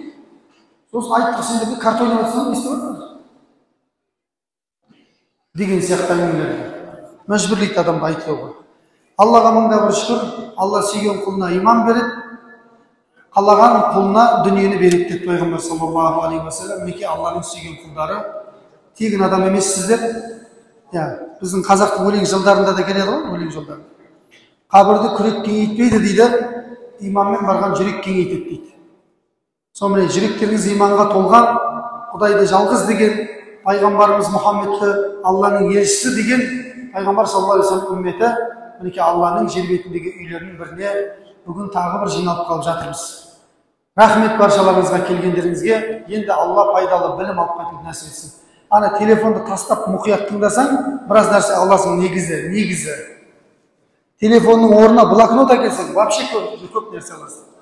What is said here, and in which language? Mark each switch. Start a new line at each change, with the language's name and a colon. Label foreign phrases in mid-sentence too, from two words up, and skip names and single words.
Kazakh: Сосын айттық, сендерде карта ойнап жатсаң, не істеп жатсыңдар деген сияқты әңгімелерді мәжбүрлейді адамға айтуға. Аллаға мыңда бір шүкір, Алла сүйген құлына иман береді, қалаған құлына дүниені береді деп пайғамбар
Arabic: صلى الله عليه وسلم.
Kazakh: Мінекей Алланың сүйген құлдары тегін адам емессіздер. Біздің қазақтың өлең жылдарында да келеді ғой, өлең жылдары. Қабірді күрек кеңейтпейді дейді, иманмен барған жүрек кеңейтеді дейді. Сонымен жүректеріңіз иманға толған, Құдайды жалғыз деген, пайғамбарымыз Мұхаммедті Алланың елшісі деген пайғамбар
Arabic: صلى الله عليه وسلم
Kazakh: үмметі, мінекей Алланың жер бетіндегі үйлерінің біріне бүгін тағы бір жиналып қалып жатырмыз. Рахмет баршаларыңызға, келгендеріңізге. Енді Алла пайдалы білім алып қайтуды нәсіп етсін. Ана телефонды тастап мұқият тыңдасаң, біраз нәрсе аласың. Негізі телефонның орнына блокнот әкелсең, вообще көп нәрсе аласың.